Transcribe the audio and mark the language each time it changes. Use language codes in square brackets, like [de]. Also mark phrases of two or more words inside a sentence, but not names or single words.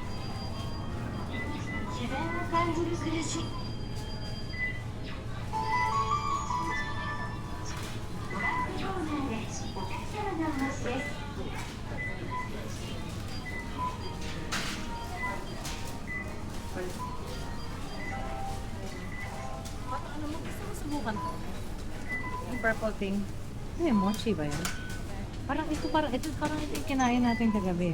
[ja] 自然を感じる暮らし。ドラッグコーナーでお客様のお待ちです。 [tl] Ano mo gusto mo subukan to? Yung [en] purple thing. [tl] Ano yung mochi ba yun? Parang ito yung kinain natin kagabi.